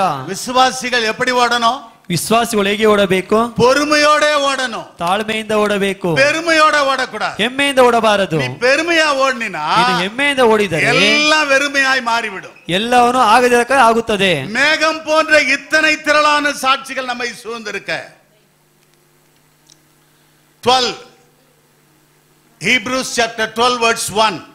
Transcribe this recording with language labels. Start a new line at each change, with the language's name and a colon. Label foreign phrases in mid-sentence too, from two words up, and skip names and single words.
Tamil: விசுவாசிகள் எப்படி ஓடணும்?
Kannada: ವಿಶ್ವಾಸಿಗಳು ಹೇಗೆ ಓಡಬೇಕು?
Tamil: பொறுமையோட ஓடணும்.
Kannada: ತಾಳ್ಮೆಯಿಂದ ಓಡಬೇಕು.
Tamil: பெருமையோட ஓடக்கூடாது.
Kannada: ಹೆಮ್ಮೆಯಿಂದ ಓಡಬಾರದು.
Tamil: நீ பெருமையா ஓடினா
Kannada: ನೀನು ಹೆಮ್ಮೆಯಿಂದ ಓಡಿದರೆ
Tamil: எல்லாம் வெறுமையாய் மாறிவிடும்.
Kannada: ಎಲ್ಲವನ್ನೂ ಆಗದಿರಕ ಆಗುತ್ತದೆ.
Tamil: மேகம் போன்ற இத்தனை திரளான சாட்சிகள் நம்மை சூழ்ந்திருக்க.
English: 12 Hebrews chapter 12 verse 1.